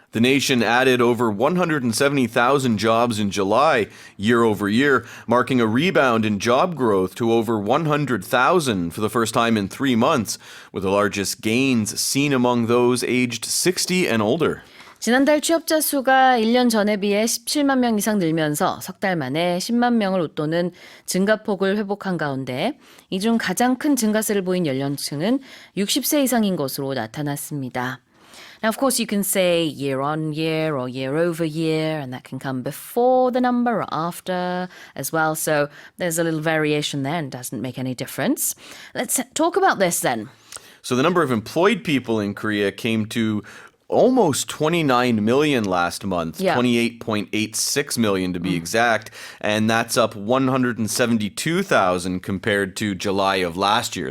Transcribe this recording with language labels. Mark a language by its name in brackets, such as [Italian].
[English] The nation added over 170,000 jobs in July, year over year, marking a rebound in job growth to over 100,000 for the first time in 3 months, with the largest gains seen among those aged 60 and older. [Korean] 지난달 취업자 수가 1년 전에 비해 17만 명 이상 늘면서 석 달 만에 10만 명을 웃도는 증가폭을 회복한 가운데 이 중 가장 큰 증가세를 보인 연령층은 60세 이상인 것으로 나타났습니다. [English] Now, of course, you can say year on year or year over year, and that can come before the number or after as well. So there's a little variation there and doesn't make any difference. Let's talk about this then. So the number of employed people in Korea came to almost 29 million last month, 28.86 million to be exact, and that's up 172,000 compared to July of last year.